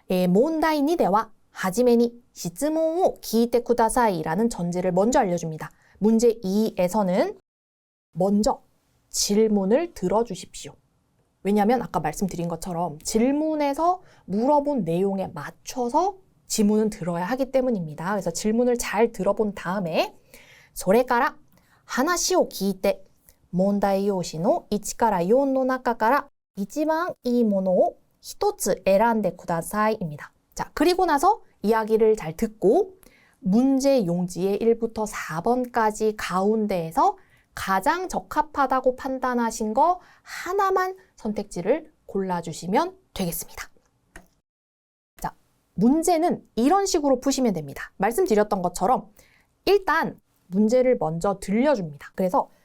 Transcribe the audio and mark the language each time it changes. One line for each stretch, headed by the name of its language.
Japanese: 몬다이 2대와 하지메니 시즈몬を聞いてください
Korean: 라는 전제를 먼저 알려줍니다. 문제 2에서는 먼저 질문을 들어주십시오. 왜냐하면 아까 말씀드린 것처럼 질문에서 물어본 내용에 맞춰서 지문은 들어야 하기 때문입니다. 그래서 질문을 잘 들어본 다음에
Japanese: それから話を聞いて問題用紙の1から4の中から一番いいものを一つ選んでください
Korean: 입니다. 자, 그리고 나서 이야기를 잘 듣고 문제 용지의 1부터 4번까지 가운데에서 가장 적합하다고 판단하신 거 하나만 선택지를 골라주시면 되겠습니다. 자, 문제는 이런 식으로 푸시면 됩니다. 말씀드렸던 것처럼 일단 문제를 먼저 들려줍니다. 그래서